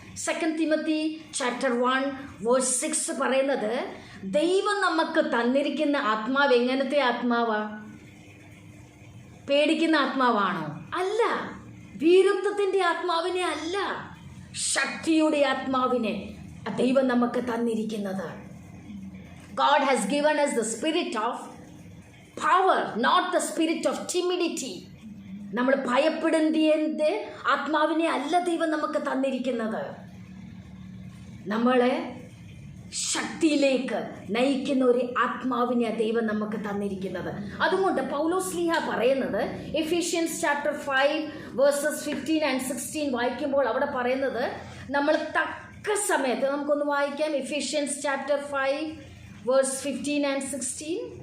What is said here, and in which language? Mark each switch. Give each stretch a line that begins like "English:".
Malayalam: 2 Timothy chapter 1:6 പറയുന്നത്, ദൈവം നമുക്ക് തന്നിരിക്കുന്ന ആത്മാവ് എങ്ങനത്തെ ആത്മാവാ? പേടിക്കുന്ന ആത്മാവാണോ? അല്ല. വീരത്വത്തിൻ്റെ ആത്മാവിനെ അല്ല, ശക്തിയുടെ ആത്മാവിനെ ദൈവം നമുക്ക് തന്നിരിക്കുന്നത്.
English: God has given us the spirit of power, not the spirit of timidity.
Malayalam: നമ്മൾ ഭയപ്പെടുന്നതിൻ്റെ ആത്മാവിനെ അല്ല ദൈവം നമുക്ക് തന്നിരിക്കുന്നത്, നമ്മളെ ശക്തിയിലേക്ക് നയിക്കുന്ന ഒരു ആത്മാവിനെ ദൈവം നമുക്ക് തന്നിരിക്കുന്നത്. അതുകൊണ്ട് പൗലോസ്ലീഹ പറയുന്നത് എഫീഷ്യൻസ് ചാപ്റ്റർ 5:15 and 16 വായിക്കുമ്പോൾ അവിടെ പറയുന്നത്, നമ്മൾ തക്ക സമയത്ത്, നമുക്കൊന്ന് വായിക്കാം എഫീഷ്യൻസ് ചാപ്റ്റർ 5:15 and 16.